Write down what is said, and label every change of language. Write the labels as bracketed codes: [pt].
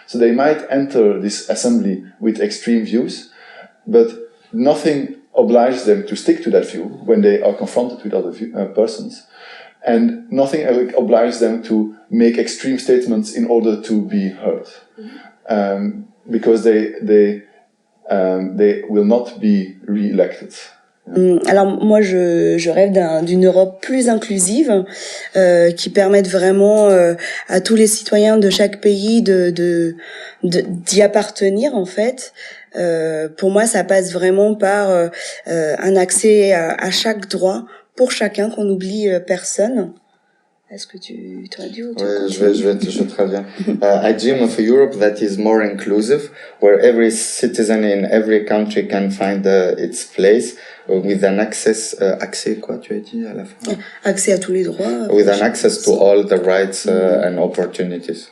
[en] So they might enter this assembly with extreme views, but nothing obliges them to stick to that view when they are confronted with other persons. And nothing obliges them to make extreme statements in order to be heard. Mm-hmm. Because they will not be re-elected. [fr] Alors moi je rêve d'une Europe plus inclusive qui permette vraiment à tous les citoyens de chaque pays d'y appartenir en fait. Pour moi ça passe vraiment par un accès à chaque droit pour chacun, qu'on n'oublie personne. Est-ce que tu traduis ou tu continues? Je traduis. [en] I dream of a Europe that is more inclusive, where every citizen in every country can find its place, with an access [fr] quoi tu as dit à la fin? Accès à tous les droits. [en] With an access to all the rights and opportunities.